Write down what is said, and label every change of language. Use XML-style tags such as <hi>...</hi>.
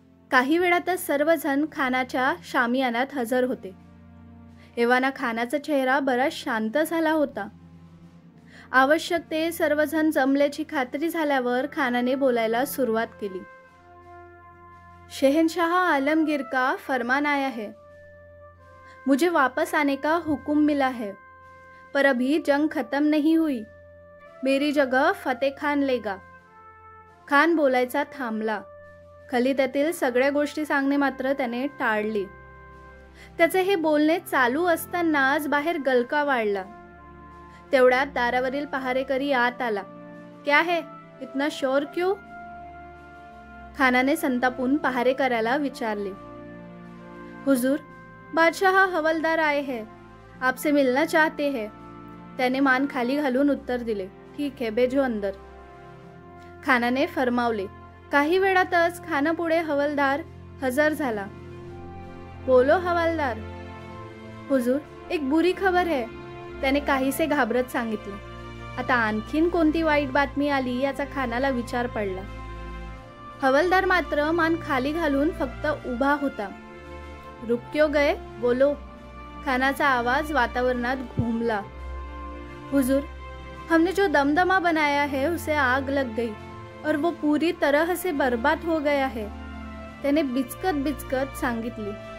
<mr>काही वेळातच सर्वजण खानाच्या शामियानात हजर होते. एव्हाना खानाचा चेहरा बराच शांत झाला होता. आवश्यक ते सर्वजण जमल्याची खात्री झाल्यावर खानाने बोलायला सुरुवात केली.</mr> <hi>शहनशाह आलमगीर का फरमान आया है. मुझे वापस आने का हुक्म मिला है, पर अभी जंग खत्म नहीं हुई. मेरी जगह फतेह खान लेगा.</hi> <mr>खान बोलायचा थांबला. खलित्यातील सगळ्या गोष्टी सांगणे मात्र त्याने टाळली. त्याचे हे बोलणे चालू असतानाच बाहेर गलका वाढला. तेवढ्यात दारावरील पहारेकरी आत आला.</mr> <hi>क्या है, इतना शोर क्यों?</hi> <mr>खानाने संतापून पहारेकऱ्याला विचारले.</mr> <hi>हुजूर, बादशाह हवलदार आए हैं, आपसे मिलना चाहते हैं.</hi> <mr>त्याने मान खाली घालून उत्तर दिले.</mr> <hi>ठीक है, भेजो अंदर.</hi> <mr>खानाने फरमावले. काही वेळातच खानापुढे हवलदार हजर झाला.</mr> <hi>बोलो हवालदार. हुजूर, एक बुरी खबर है,</hi> <mr>त्याने काहीसे घाबरत सांगितले. आता आणखीन कोणती वाईट बातमी आली याचा खानाला विचार पडला. हवलदार मात्र मान खाली घालून फक्त उभा होता.</mr> <hi>रुक क्यों गए, बोलो.</hi> <mr>खानाचा आवाज वातावरणात घुमला.</mr> <hi>हुजूर, हमने जो दमदमा बनाया है उसे आग लग गई और वो पूरी तरह से बर्बाद हो गया है,</hi> <mr>त्याने बिचकत बिचकत सांगितले.</mr>